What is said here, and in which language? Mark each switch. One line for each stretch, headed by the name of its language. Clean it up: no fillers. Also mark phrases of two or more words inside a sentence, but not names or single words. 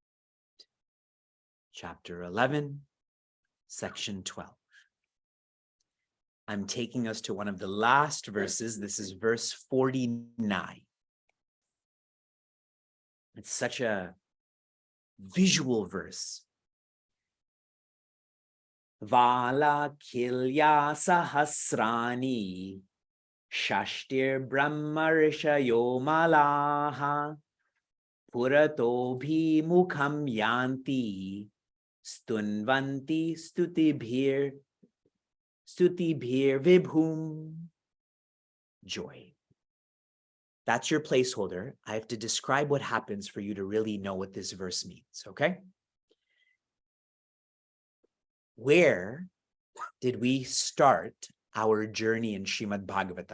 English: Chapter 11, section 12. I'm taking us to one of the last verses. This is verse 49. It's such a visual verse.
Sanskrit: वाल खिल्य सहस्राणि षष्टिर् ब्रह्मर्षयो मलाः पुरतोभि मुखं यान्ति स्तुन्वन्ति स्तुतिभिर् विभुम्.
English: Joy. That's your placeholder. I have to describe what happens for you to really know what this verse means, okay? Where did we start our journey in Srimad Bhagavatam?